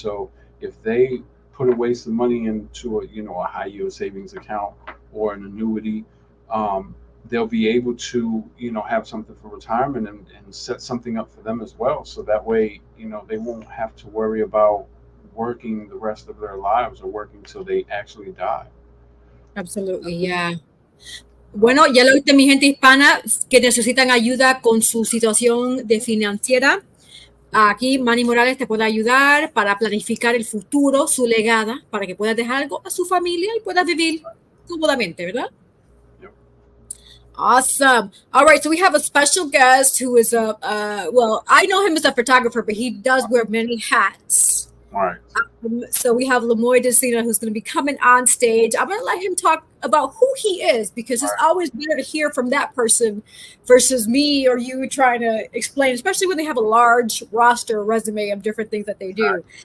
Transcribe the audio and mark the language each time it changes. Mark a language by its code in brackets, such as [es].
[en] So if they put away some money into a high yield savings account or an annuity, um, they'll be able to have something for retirement, and set something up for them as well. So that way they won't have to worry about working the rest of their lives or working till they actually die. Absolutely, yeah. Um, [es] Bueno, ya lo viste, mi gente hispana que necesitan ayuda con su situación de financiera. Aquí Manny Morales te puede ayudar para planificar el futuro, su legada, para que puedas dejar algo a su familia y puedas vivir cómodamente, ¿verdad? [en] yep. Awesome. All right, so we have a special guest who is well, I know him as a photographer, but he does wear many hats. All right. So we have Lemoi Desina who's going to be coming on stage. I'm going to let him talk about who he is because All it's right. always better to hear from that person versus me or you trying to explain, especially when they have a large roster resume of different things that they do.